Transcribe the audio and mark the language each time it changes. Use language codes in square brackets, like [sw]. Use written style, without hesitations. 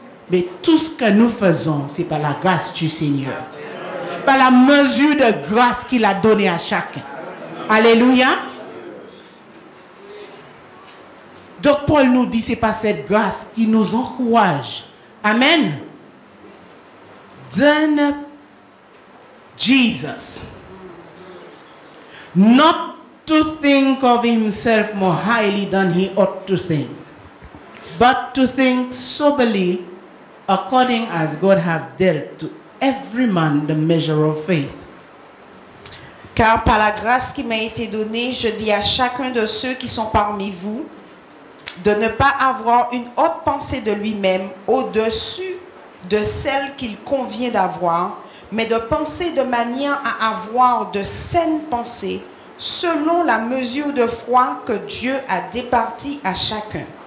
[fr] Mais tout ce que nous faisons, c'est par la grâce du Seigneur. Par la mesure de grâce qu'il a donnée à chacun. Alléluia. Donc Paul nous dit, c'est par cette grâce qui nous encourage. Amen. [en] Then Jesus, not to think of himself more highly than he ought to think, but to think soberly, according as God hath dealt to every man the measure of faith. [fr] Car par la grâce qui m'a été donnée, je dis à chacun de ceux qui sont parmi vous de ne pas avoir une haute pensée de lui-même au-dessus de celle qu'il convient d'avoir, mais de penser de manière à avoir de saines pensées selon la mesure de foi que Dieu a départie à chacun.